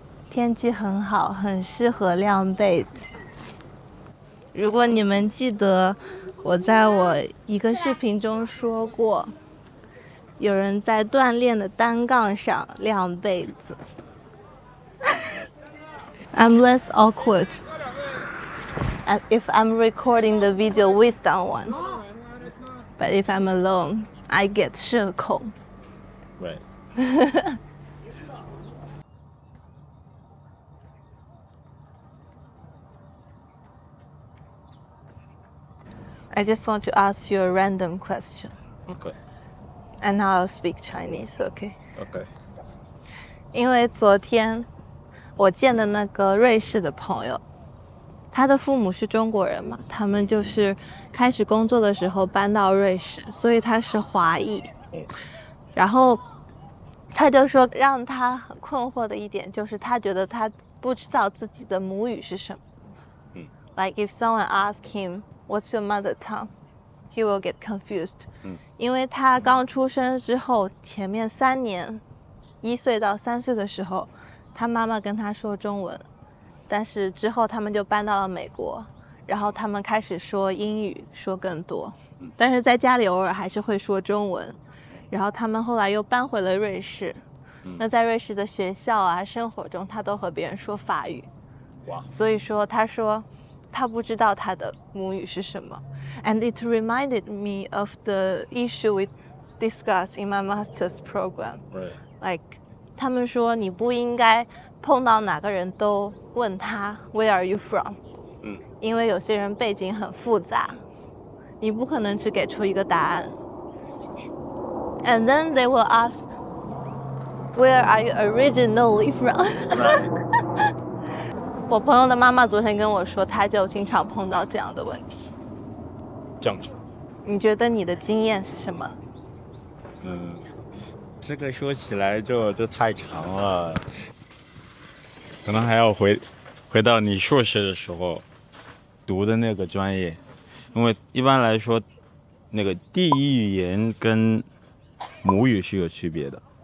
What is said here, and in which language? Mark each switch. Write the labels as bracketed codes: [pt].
[zh] 天气很好，很适合晾被子。如果你们记得，我在我一个视频中说过，有人在锻炼的单杠上晾被子。 [en] I'm less awkward if I'm recording the video with someone, but if I'm alone, I get [zh] 社恐。 [en] Right. I just want to ask you a random question. Okay. And now I'll speak Chinese, okay? Okay. [zh] 因为昨天我见的那个瑞士的朋友，他的父母是中国人嘛，他们就是开始工作的时候搬到瑞士，所以他是华裔。然后他就说让他很困惑的一点就是他觉得他不知道自己的母语是什么。 [en] Like if someone asks him, "What's your mother tongue?" He will get confused. [zh] 因为他刚出生之后，前面3年，1岁到3岁的时候，他妈妈跟他说中文，但是之后他们就搬到了美国，然后他们开始说英语，说更多，但是在家里偶尔还是会说中文。然后他们后来又搬回了瑞士，那在瑞士的学校啊、生活中，他都和别人说法语。所以说，他说他不知道他的母语是什么。 [en] And it reminded me of the issue we discussed in my master's program. Right. [zh] Like, 他们说你不应该碰到哪个人都问他 [en] Where are you from? [zh] 因为有些人背景很复杂，你不可能只给出一个答案。 [en] And then they will ask, Where are you originally from? [zh] 我朋友的妈妈昨天跟我说，她就经常碰到这样的问题。正常。你觉得你的经验是什么？这个说起来就太长了，可能还要回到你硕士的时候读的那个专业，因为一般来说，那个第一语言跟母语是有区别的。